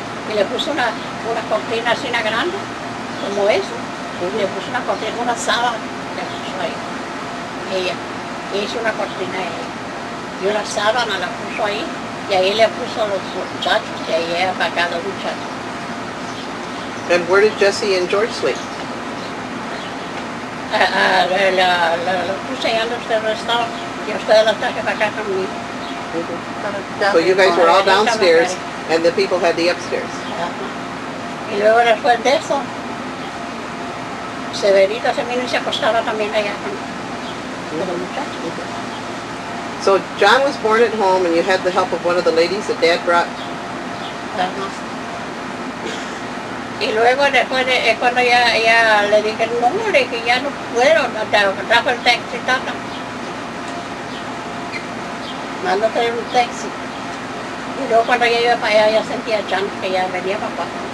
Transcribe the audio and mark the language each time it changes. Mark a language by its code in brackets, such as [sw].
[es] Y le puse una cortina así, una grande, como eso, y le puse una cortina, una sábana, le puso ahí, ella, y hizo una cortina ahí, y una sábana la puso ahí, y ahí le puso los muchachos, y ahí era para acá los muchachos. [en] And where did Jesse and George sleep? [es] La puse allá donde ustedes estaban, y ustedes las traje para acá conmigo. [en] So you guys were all downstairs and the people had the upstairs. Ajá. [es] Y luego después de eso, Severita se vino y se acostaba también allá con los muchachos. [en] So John was born at home and you had the help of one of the ladies that Dad brought. Ajá. [es] Y luego después de cuando ya le dije, no, le dije, ya no puedo, trajo el taxi, Tata. Mandó a traer un taxi. Y luego cuando ya iba para allá, ya sentía chance que ya venía papá.